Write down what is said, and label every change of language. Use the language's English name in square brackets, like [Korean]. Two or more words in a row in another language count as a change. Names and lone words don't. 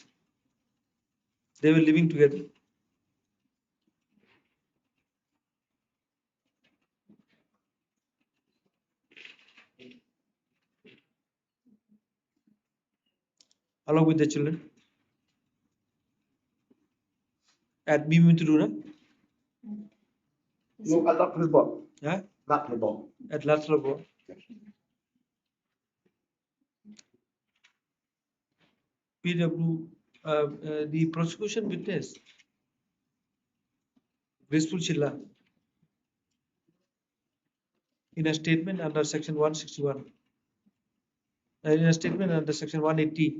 [English] They were living together. Along with the children at Miminturuna, No, alat lebok. huh? Lat lebok. At Latrabo. PW, the prosecution witness, Graceful Chilla, in a statement under section 161, in a statement under section 180